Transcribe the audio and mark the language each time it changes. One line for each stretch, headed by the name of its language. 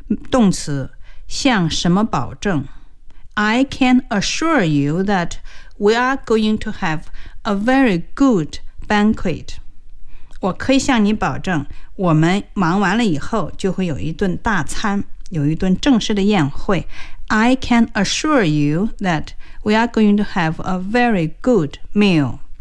Chinese: 动词，向什么保证
English: ？I can assure you that we are going to have a very good banquet.
Chinese: 我可以向你保证，我们忙完了以后就会有一顿大餐，有一顿正式的宴会。
English: I can assure you that we are going to have a very good meal.